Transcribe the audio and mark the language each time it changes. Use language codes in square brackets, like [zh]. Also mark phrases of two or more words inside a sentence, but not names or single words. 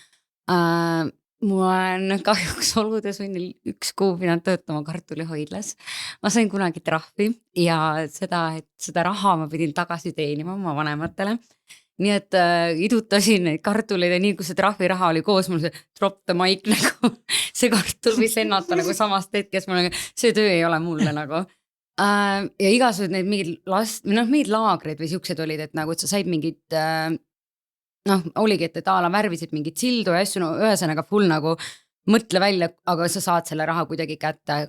[et] Mul on kahjuks oludesunnil 1 kuu pidanud töötama kartulihoidlas. Ma sain kunagi trahvi ja seda raha ma pidin tagasi teenima oma vanematele. Nii et idutasin neid kartuleid ja nii, kui see trahviraha oli koos, mul see [en] drop the mic [et] nagu see kartul võis lennata nagu samast hetkest, see töö ei ole mulle nagu. Ja igasugused neid mingid laagreid või siuksed olid, et nagu, et sa said mingid, oligi, et ala värvisid mingid sildu ja asju, ühesõnaga full nagu mõtle välja, aga sa saad selle raha kuidagi kätte.